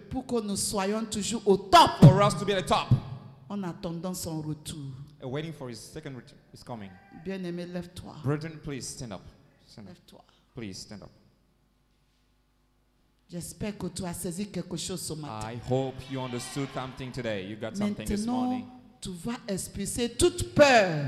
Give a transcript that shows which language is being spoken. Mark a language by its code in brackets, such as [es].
[fr] pour que nous soyons toujours au top [en] for us to be at the top. en attendant son retour. Waiting for His second return is coming. [fr] Bien-aimé, lève-toi. [en] Brethren, please stand up. Stand up. [fr] Lève-toi. [en] Please stand up. [fr] J'espère que tu as saisi quelque chose ce matin. [en] I hope you understood something today. You got something this [fr] Maintenant, [en] morning. [fr] tu vas expulser toute peur.